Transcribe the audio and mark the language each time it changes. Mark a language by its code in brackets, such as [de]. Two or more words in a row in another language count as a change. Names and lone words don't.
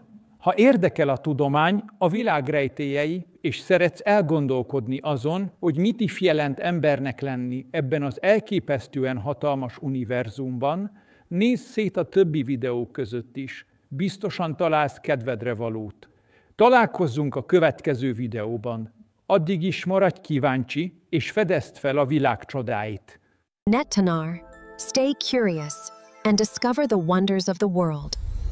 [hu] Ha érdekel a tudomány, a világ rejtélyei, és szeretsz elgondolkodni azon, hogy mit is jelent embernek lenni ebben az elképesztően hatalmas univerzumban, nézz szét a többi videó között is. Biztosan találsz kedvedre valót. Találkozzunk a következő videóban. Addig is maradj kíváncsi, és fedezd fel a világ csodáit. Nettanar. [en] Stay curious and discover the wonders of the world.